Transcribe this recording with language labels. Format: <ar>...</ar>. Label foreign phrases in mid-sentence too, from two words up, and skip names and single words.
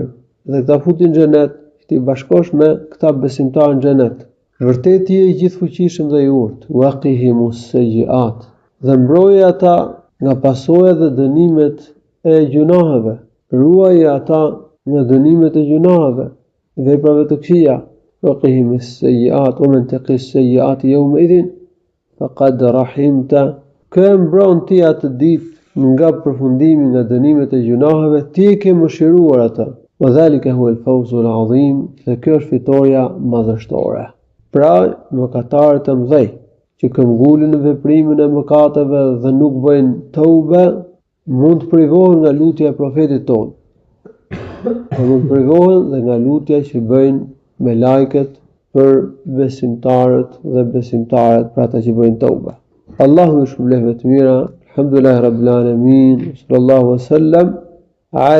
<sq>Dhe këta futin në xhenet, ti bashkosh me këta besimtarë në xhenet. Vërtet je i gjithfuqishëm dhe i urtë.</sq> <ar>وقهم السيئات.</ar> <sq>Dhe mbroje ata nga pasojat dhe dënimet e gjunaheve. Ruaje ata nga dënimet e gjunaheve, veprave të këqija.</sq> <ar>وقهم السيئات ومن تق السيئات يومئذ فقد رحمته.</ar> <sq>Kë mbron ti atë ditë nga përfundimi nga dënimet e gjunaheve, ti e ke mëshiruar ata.</sq> <ar>وذلك هو الفوز العظيم.</ar> <sq>Dhe kjo është fitoria madhështore. Pra, mëkatarët e mëdhej që këmbgulin në veprimin e mëkateve dhe nuk bëjnë tauba, mund të privohen nga lutja e profetit ton. Mund të privohen dhe nga lutja që bëjnë me lajket për besimtarët dhe besimtaret, për ata që bëjnë tauba. Allahu ju shpëlbeft të mira.</sq> <ar>الحمد لله رب العالمين صلى الله عليه وسلم.</ar>